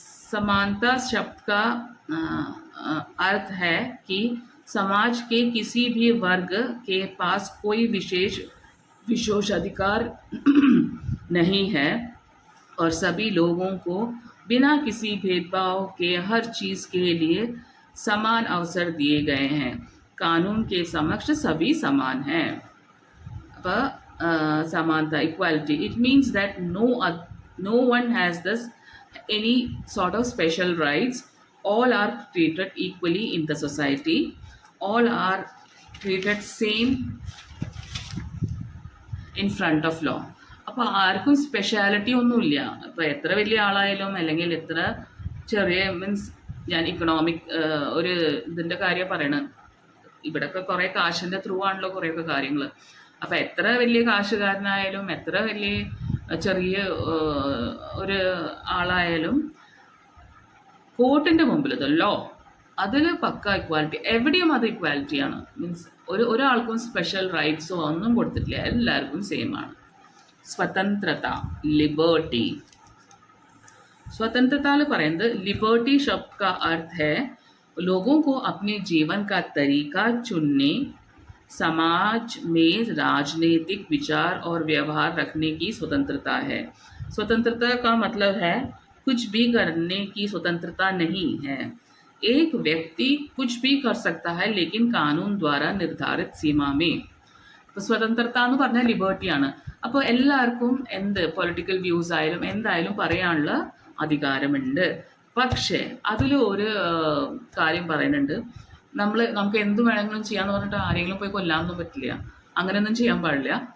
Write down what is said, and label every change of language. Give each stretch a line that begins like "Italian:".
Hindi: समानता शब्द का अर्थ है कि समाज के किसी भी वर्ग के पास कोई विशेष अधिकार नहीं है और सभी लोगों को बिना किसी भेदभाव के हर चीज़ के लिए समान अवसर दिए गए हैं. कानून के समक्ष सभी समान हैं.
English: समानता, equality, it means that no one has any sort of special rights. All are treated equally in the society. All are treated same in front of law.
Malayalam: അപ്പോൾ ആർക്കും സ്പെഷ്യാലിറ്റി ഒന്നുമില്ല. അപ്പോൾ എത്ര വലിയ ആളായാലും അല്ലെങ്കിൽ എത്ര ചെറിയ, മീൻസ് ഞാൻ ഇക്കണോമിക് ഒരു ഇതിൻ്റെ കാര്യം പറയണം. ഇവിടെയൊക്കെ കുറേ കാശിൻ്റെ ത്രൂ ആണല്ലോ കുറേയൊക്കെ കാര്യങ്ങൾ. അപ്പോൾ എത്ര വലിയ കാശുകാരനായാലും എത്ര വലിയ ചെറിയ ഒരു ആളായാലും കോർട്ടിൻ്റെ മുമ്പിൽ ലോ അതിൽ പക്ക ഇക്വാലിറ്റി, എവിടെയും അത് ഇക്വാലിറ്റിയാണ്. മീൻസ് ഒരാൾക്കും സ്പെഷ്യൽ റൈറ്റ്സോ ഒന്നും കൊടുത്തിട്ടില്ല, എല്ലാവർക്കും സെയിം ആണ്. സ്വതന്ത്രത, ലിബർട്ടി.
Hindi: स्वतंत्रता പറയുന്നത് लिबर्टी शब्द का अर्थ है लोगों को अपने जीवन का तरीका चुनने, समाज में राजनीतिक विचार और व्यवहार रखने की स्वतंत्रता है. स्वतंत्रता का मतलब है कुछ भी करने की स्वतंत्रता नहीं है. एक व्यक्ति कुछ भी कर सकता है लेकिन कानून द्वारा निर्धारित सीमा में.
Malayalam: ഇപ്പോൾ സ്വതന്ത്രത എന്ന് പറഞ്ഞാൽ ലിബർട്ടിയാണ്. അപ്പോൾ എല്ലാവർക്കും എന്ത് പൊളിറ്റിക്കൽ വ്യൂസ് ആയാലും എന്തായാലും പറയാനുള്ള അധികാരമുണ്ട്. പക്ഷേ അതിൽ ഒരു കാര്യം പറയുന്നുണ്ട്, നമുക്ക് എന്ത് വേണമെങ്കിലും ചെയ്യാന്ന് പറഞ്ഞിട്ട് ആരെങ്കിലും പോയി കൊല്ലാനൊന്നും പറ്റില്ല, അങ്ങനെയൊന്നും ചെയ്യാൻ പാടില്ല.